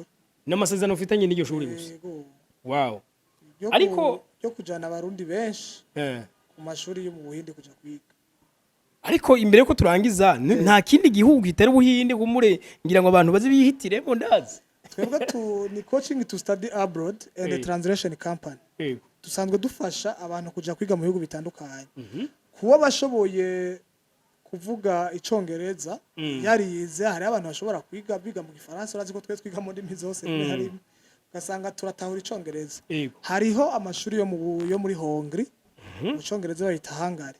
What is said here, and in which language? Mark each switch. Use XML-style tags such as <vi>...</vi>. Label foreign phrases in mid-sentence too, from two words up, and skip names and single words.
<rn>n'amasezerano ufitanye n'iryo shuri gusa wow ariko yo kujana abarundi benshi ku mashuri yo mu Buhindi kuja kwiga ariko imbere ko turangiza nta kindi gihugu kitari Ubuhinde kumure ngira ngo abantu bazi bihitiremo ndazi. twebwe ni</rn> <en>coaching to study abroad and the translation company.</en> <rn>Dusanzwe dufasha abantu kuja kwiga mu bihugu bitandukanye. Kuba bashoboye kuvuga icongereza yarize, hari abantu bashobora biga mu Gifaransa, urazi ko twe twiga mu ndimi zose hari ugasanga turatahura icongereza. Hariho amashuri yo muri Hongri mu congereza bayita Hungary.</rn>